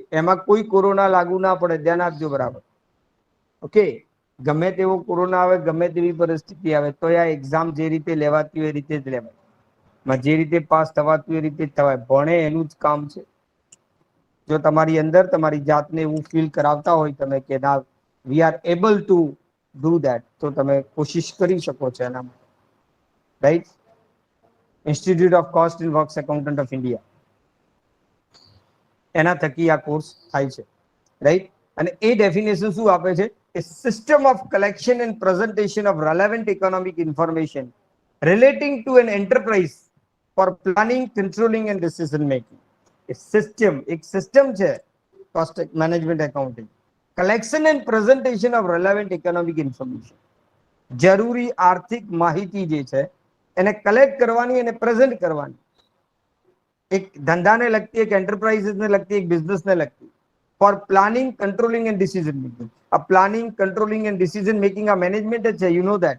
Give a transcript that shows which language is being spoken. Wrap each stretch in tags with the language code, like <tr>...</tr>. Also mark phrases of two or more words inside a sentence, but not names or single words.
<gu>એમાં કોઈ કોરોના લાગુ ના પડે, ધ્યાન આપજો બરાબર. ઓકે, ગમે તેવો કોરોના આવે, ગમે તેવી પરિસ્થિતિ આવે, તો આ એક્ઝામ જે રીતે લેવાતી હોય એ રીતે જ લેવાય, જે રીતે પાસ થવાતું એ રીતે જ થવાય. ભણે એનું જ કામ છે. જો તમારી અંદર તમારી જાતને એવું ફીલ કરાવતા હોય તમે કે ના,</gu> <en>we are able to do that,</en> <gu>તો તમે કોશિશ કરી શકો છો એના માટે, રાઈટ. ઇન્સ્ટિટ્યૂટ ઓફ કોસ્ટ એન્ડ વર્ક્સ એકાઉન્ટન્ટ ઓફ ઇન્ડિયા, એના થકી આ કોર્સ થાય છે, રાઈટ. અને એ ડેફિનેશન શું આપે છે?</gu> <en>a system of collection and presentation of relevant economic information relating to an enterprise for planning, controlling and decision making. a system,</en> <gu>એક સિસ્ટમ છે</gu> <en>cost management accounting. collection and presentation of relevant economic information,</en> <gu>જરૂરી આર્થિક માહિતી જે છે એને કલેક્ટ કરવાની અને પ્રેઝન્ટ કરવાની. એક ધંધાને લગતી, એક એન્ટરપ્રાઇઝને લગતી, એક બિઝનેસને લગતી.</gu> <en>for planning, controlling and decision making. આ planning, controlling and decision making</en> <gu>આ મેનેજમેન્ટ જ છે,</gu> <en>you know that.</en>